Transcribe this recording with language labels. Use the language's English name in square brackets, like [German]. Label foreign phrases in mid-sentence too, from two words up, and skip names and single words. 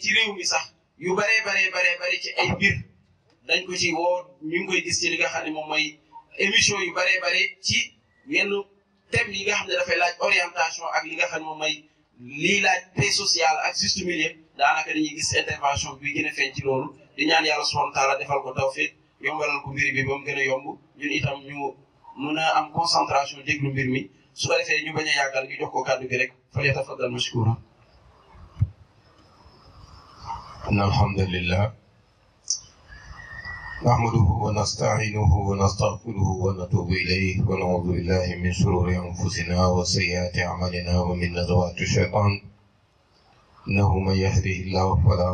[Wolof] ci réew mi sax yu baree ci ay mbir dañ ko ci woo ñu ngi koy gis ci li nga xam ne moom mooy émission yu bare ci yenn thème yi nga xam ne dafay laaj orientation ak li nga xam ne moom mooy lii laaj [French] paix sociale [Wolof] ak [French] juste milieu [Wolof] daanaka dañuy gis intervention bi gën a feeñ ci loolu di ñaan yàlla [Arabic] سبحانه وتعالى [Wolof] defal ko tawfiq yombalal ko mbir bi ba mu gën a yomb ñun itam ñu mun a am concentration déglu mbir mi su ko defee ñu bañ a yàggal ñu jox ko kàddu gi rek [Arabic] فليتفضل مشكورا. الحمد لله نحمده ونستعينه ونستغفره ونتوب إليه ونعوذ بالله من شرور أنفسنا وسيئات أعمالنا ومن نزغات الشيطان إنه من يهده الله فلا